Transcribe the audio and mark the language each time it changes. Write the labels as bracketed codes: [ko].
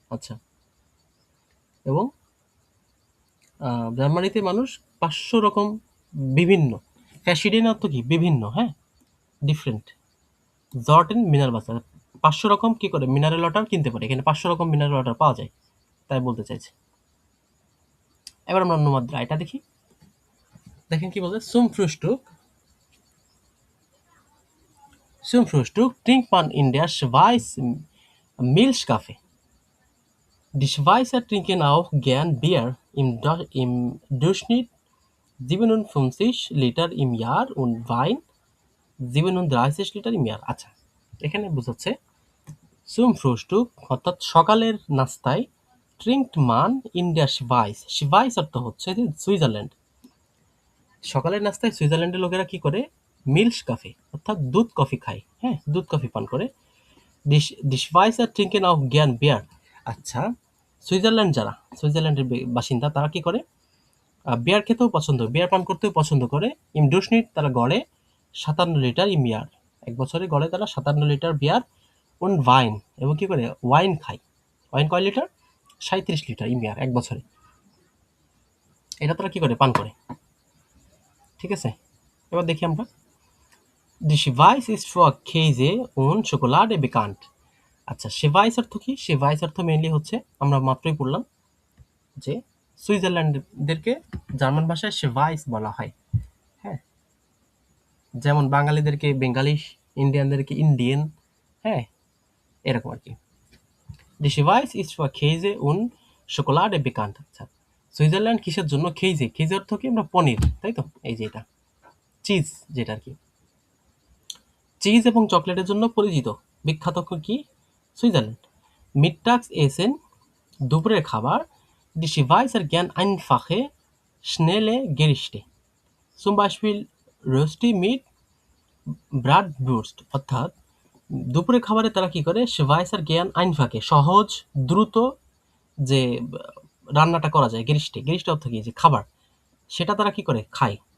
[bn] আচ্ছা, এবং জার্মানিতে মানুষ 500 রকম বিভিন্ন, ফ্যাসিডেন অর্থ কি, বিভিন্ন, হ্যাঁ, ডিফারেন্ট, জর্টেন মিনারেল ওয়াটার 500 রকম কি করে মিনারেল ওয়াটার কিনতে পারে, এখানে 500 রকম মিনারেল ওয়াটার পাওয়া যায়, তাই বলতে চাইছে। এবার আমরা নোমাদ রায়টা দেখি, দেখেন কি বলছে। [de] Zum Frühstück trinkt man in der Schweiz Milchkaffee. Die Schweizer trinken auch gern Bier, im Durchschnitt 57 Liter im Jahr und Wein 37 Liter im Jahr. [bn] আচ্ছা, এখানে বোঝাচ্ছে [de] zum Frühstück [bn] অর্থাৎ সকালের নাস্তায় [de] trinkt man in der Schweiz, [bn] Schweiz অর্থ হচ্ছে যে Switzerland. সকালের নাস্তায় সুইজারল্যান্ডের লোকেরা কি করে, মিল্ক কাফে অর্থাৎ দুধ কফি খায়, হ্যাঁ, দুধ কফি পান করে। [de] Die Schweizer trinken auch gern Bier. [bn] আচ্ছা, সুইজারল্যান্ডের বাসিন্দা তারা কি করে, বিয়ার খেতেও পছন্দ, বিয়ার পান করতেও পছন্দ করে। ইম ডুশনিট তারা গড়ে 57 লিটার ইম ইয়ার, এক বছরে গড়ে তারা 57 লিটার বিয়ার, উন ওয়াইন, এবং কি করে ওয়াইন খায়। ওয়াইন কয় লিটার, 37 লিটার ইম ইয়ার, এক বছরে। এটা তারা কি করে, পান করে, ঠিক আছে? এবার দেখি আমরা [de] Die Schweiz ist für Käse und Schokolade bekannt. [bn] আচ্ছা, Schweiz অর্থ কি? Schweiz অর্থ মেইনলি হচ্ছে, আমরা মাত্রই পড়লাম যে সুইজারল্যান্ডদেরকে জার্মান ভাষায় Schweiz বলা হয়, হ্যাঁ, যেমন বাঙালিদেরকে বেঙ্গালি, ইন্ডিয়ানদেরকে ইন্ডিয়ান, হ্যাঁ, এরকম আর কি। [de] Die Schweiz ist für Käse und Schokolade bekannt. [bn] আচ্ছা, সুইজারল্যান্ড কিসের জন্য? খেজে অর্থ কি, আমরা পনির, তাই তো? এই যে এটা চিজ, যেটা আর কি চিজ এবং চকলেটের জন্য পরিচিত, বিখ্যাত কি, সুইজারল্যান্ড। মিডটাগস এসেন দুপুরের খাবার, [de] die Schweizer gern einfache schnelle Gerichte, zum Beispiel Rösti mit Bratwurst, [bn] অর্থাৎ দুপুরের খাবারে তারা কি করে, [de] Schweizer gern einfache [bn] সহজ দ্রুত যে রান্নাটা করা যায়, গেরিস্টে অর্থ কি, যে খাবার, সেটা তারা কি করে, খায়।